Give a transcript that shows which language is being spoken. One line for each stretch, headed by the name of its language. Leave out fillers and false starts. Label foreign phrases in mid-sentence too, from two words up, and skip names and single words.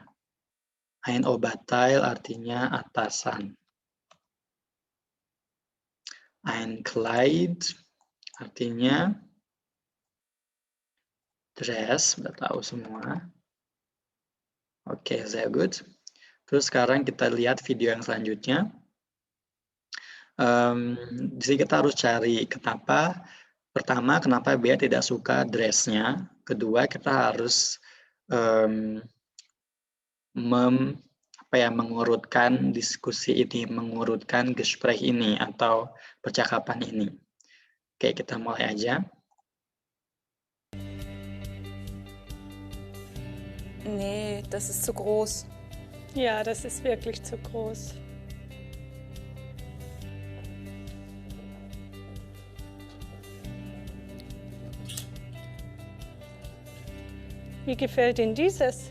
German: Ein Oberteil
Indonesian: artinya atasan.
German: Ein Kleid
Indonesian: artinya dress, udah tahu semua. Oke,
German: sehr gut.
Indonesian: Terus sekarang kita lihat video yang selanjutnya. Di sini kita harus cari kenapa. Pertama, kenapa Bea tidak suka dressnya. Kedua, kita harus mengurutkan diskusi ini, mengurutkan Gespräch ini atau percakapan ini. Oke, kita mulai aja.
German: Nee, das ist zu groß. Ja, das ist wirklich zu groß. Wie gefällt Ihnen dieses?